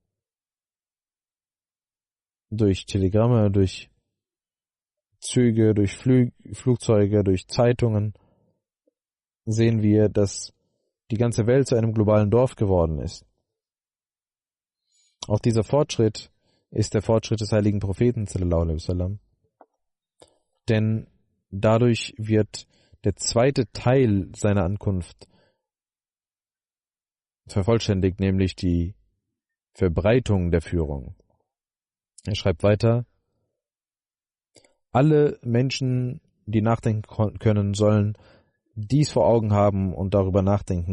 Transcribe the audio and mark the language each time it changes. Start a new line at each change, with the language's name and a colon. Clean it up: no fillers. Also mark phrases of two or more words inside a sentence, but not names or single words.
German: Durch Telegramme, durch Züge, durch Flugzeuge, durch Zeitungen sehen wir, dass die ganze Welt zu einem globalen Dorf geworden ist. Auch dieser Fortschritt ist der Fortschritt des heiligen Propheten
Arabic: صلى الله عليه وسلم.
German: Denn dadurch wird der zweite Teil seiner Ankunft vervollständigt, nämlich die Verbreitung der Führung. Er schreibt weiter: Alle Menschen, die nachdenken können, sollen dies vor Augen haben und darüber nachdenken.